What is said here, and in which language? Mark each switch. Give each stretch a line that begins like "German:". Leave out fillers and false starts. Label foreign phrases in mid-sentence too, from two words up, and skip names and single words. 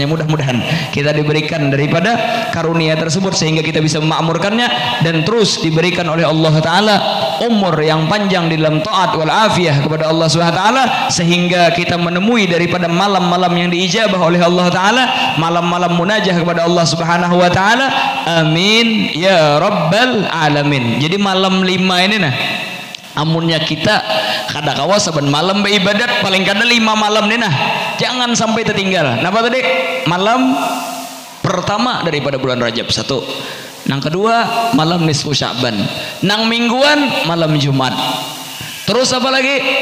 Indonesian: Mudah-mudahan kita diberikan daripada karunia tersebut sehingga kita bisa memakmurkannya, dan terus diberikan oleh Allah Ta'ala umur yang panjang di dalam
Arabic: taat wal afiyah
Indonesian: kepada Allah SWT, sehingga kita menemui daripada malam-malam yang diijabah oleh Allah Ta'ala, malam-malam munajah kepada Allah
Arabic: Subhanahu wa Ta'ala. Amin ya rabbal alamin.
Banjar: Jadi malam 5 ini nah, amunnya kita kada kawa saban malam beribadat, paling kada 5 malam nih nah, jangan sampai tertinggal. Napa tadi? Malam pertama daripada bulan Rajab 1, nang kedua malam nisfu Sya'ban, nang mingguan malam Jumat, terus apa lagi?